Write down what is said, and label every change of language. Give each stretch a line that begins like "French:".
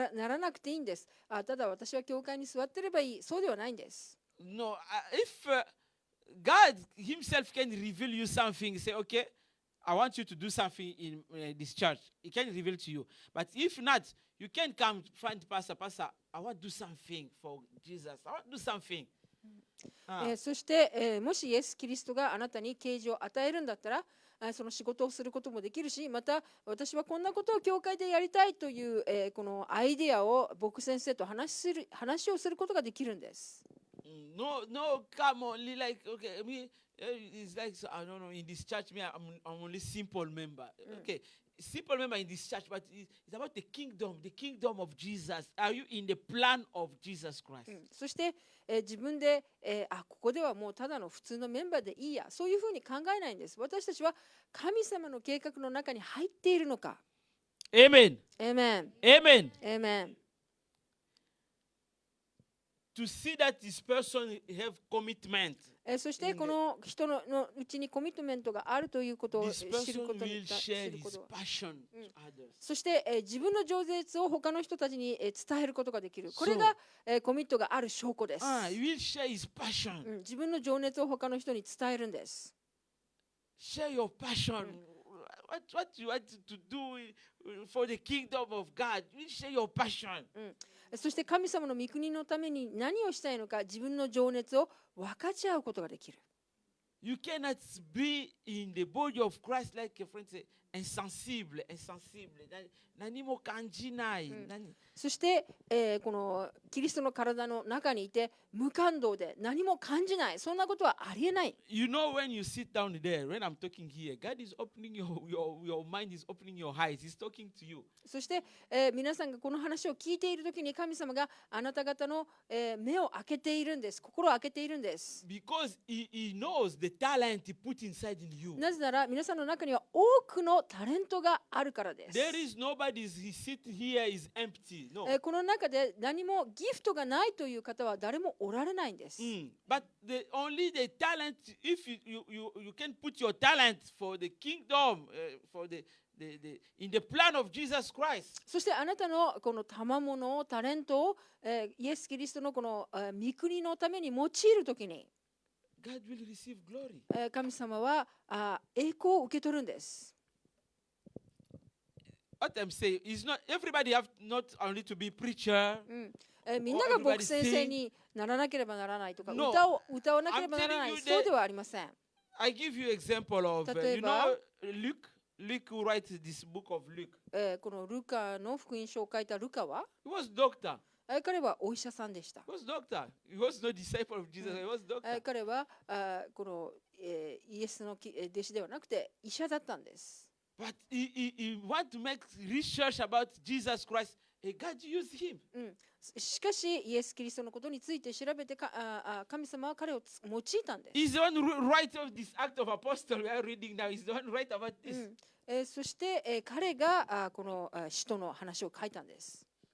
Japanese: ならなくていいんです。ただ私は教会に座ってればいい、そうではないんです。
English: no, if God Himself can reveal you something, say, okay, I want you to do something in this church. He can reveal to you. But if not, you can come find Pastor. Pastor, I want to do something for Jesus. I want to do something.
Japanese: そして、もしイエス・キリストがあなたに啓示を与えるんだったら、その仕事をすることもできるし、また私はこんなことを教会でやりたいという、このアイデアを牧先生と話をすることができるんです。
English: No, come only like, okay, me, it's like, so, I don't know, in this church, me, I'm only simple member. Okay, simple member in this church, but it's about the kingdom of Jesus. Are you in the plan of Jesus Christ?
Japanese: そして、自分で、ここではもうただの普通のメンバーでいいや、そういうふうに考えないんです。私たちは神様の計画の中に入っているのか。
English: Amen.
Japanese: エーメン。
English: Amen.
Japanese: エーメン。
English: To see that this person have commitment,
Japanese: そしてこの人のうちにコミットメントがあるということを
English: this
Japanese: 知る
English: person
Japanese: ことに
English: will
Japanese: 知
English: share
Japanese: るこ
English: his
Japanese: と。
English: passion to others.
Japanese: そして自分の情熱を他の人たちに伝えることができる。これがコミットがある証拠です。
English: He will share his passion.
Japanese: 自分の情熱を他の人に伝えるんです。
English: Share your passion. What you want to do for the kingdom of God. You share your passion.
Japanese: そして神様の御国のために何をしたいのか、自分の情熱を分かち合うことができる。
English: You cannot be in the body of Christ like a friend say, insensible.
Japanese: 何も感じない。そして、このキリストの体の中にいて無感動で何も感じない、そんなことはありえない。
English: You know when you sit down there, when I'm talking here, God is opening your mind is opening your eyes. He's talking to you.
Japanese: そして、皆さんがこの話を聞いているときに神様があなた方の、目を開けているんです。心を開けているんです。
English: Because he knows the talent he put inside in you.
Japanese: なぜなら皆さんの中には多くのタレントがあるからです。
English: There is nobody's he sit here is empty. No.
Japanese: この中で何もギフトがないという方は誰もおられないんです。
English: But only the talent, if you can put your talent for the kingdom, for in the plan of Jesus Christ.
Japanese: そしてあなたのこの賜物をタレントを、イエス・キリストのこの御国のために用いるときに
English: God will receive glory.
Japanese: 神様は栄光を受け取るんです。
English: What I'm saying is not everybody have not only to be preacher.
Japanese: みんなが牧先生にならなければならないとか、
English: No.
Japanese: 歌わなければならない、
English: I'm telling you
Japanese: そうではありません。
English: I give you example of you
Japanese: 例えば、
English: know Luke who writes this book of Luke.
Japanese: このルカの福音書を書いたルカは
English: He was doctor.
Japanese: 彼はお医者さんでした。
English: He was doctor. He was no disciple of Jesus. He was doctor.
Japanese: 彼はこのイエスの弟子ではなくて医者だったんです。
English: But he want to make research about Jesus Christ. God used him.
Japanese: しかしイエス・キリストのことについて調べて神様は彼を用いたんです。
English: He's the one who write of this act of apostle we are reading now. He's the one who write about this.
Japanese: そして彼がこの使徒の話を書いたんです。